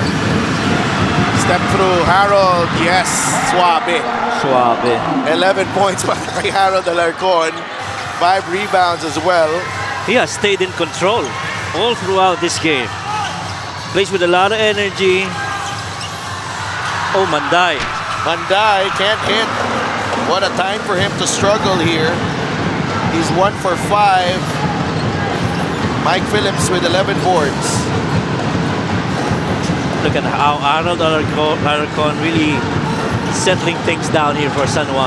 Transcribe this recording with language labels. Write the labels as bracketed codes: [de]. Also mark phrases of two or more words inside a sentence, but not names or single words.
[en] Step through, Harold, yes, suave. 11 points by Harold Alarcon. 5 rebounds as well. He has stayed in control all throughout this game. Plays with a lot of energy. Oh, Manday. Manday can't hit. What a time for him to struggle here. He's 1 for 5. Mike Phillips with 11 boards. Look at how Arnold Alarcon really settling things down here for San Juan.